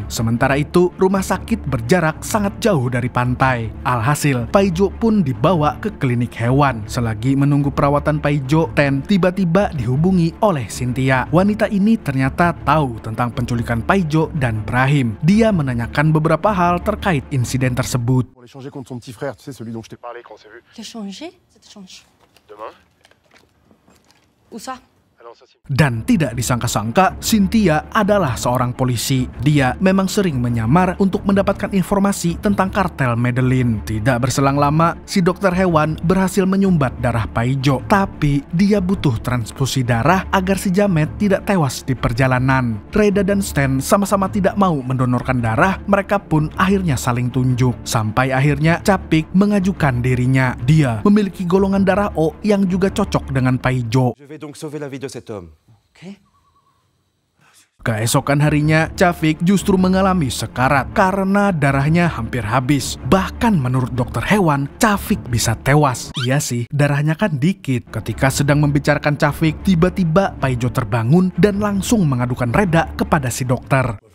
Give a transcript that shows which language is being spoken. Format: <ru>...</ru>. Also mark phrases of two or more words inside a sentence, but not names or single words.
<id>Sementara itu, rumah sakit berjarak sangat jauh dari pantai. Alhasil, Paijo pun dibawa ke klinik hewan. Selagi menunggu perawatan Paijo, Stan tiba-tiba dihubungi oleh Cynthia. Wanita ini ternyata tahu tentang penculikan Paijo dan Brahim. Dia menanyakan beberapa hal terkait insiden tersebut.</id> <fr>Pour l'échanger contre son petit frère, tu sais, celui dont je t'ai parlé quand on s'est vu. L'échanger? Cet échange. Demain? Où ça?</fr> <id>Dan tidak disangka-sangka, Cynthia adalah seorang polisi. Dia memang sering menyamar untuk mendapatkan informasi tentang kartel Medellin. Tidak berselang lama, si dokter hewan berhasil menyumbat darah Paijo. Tapi dia butuh transfusi darah agar si jamet tidak tewas di perjalanan. Reda dan Stan sama-sama tidak mau mendonorkan darah. Mereka pun akhirnya saling tunjuk. Sampai akhirnya Capik mengajukan dirinya. Dia memiliki golongan darah O yang juga cocok dengan Paijo.</id> <fr>Je vais donc sauver la vie de cet homme.</fr> <id>Keesokan harinya, Capik justru mengalami sekarat karena darahnya hampir habis. Bahkan menurut dokter hewan, Capik bisa tewas. Iya sih, darahnya kan dikit. Ketika sedang membicarakan Capik, tiba-tiba Paijo terbangun dan langsung mengadukan Reda kepada si dokter.</id>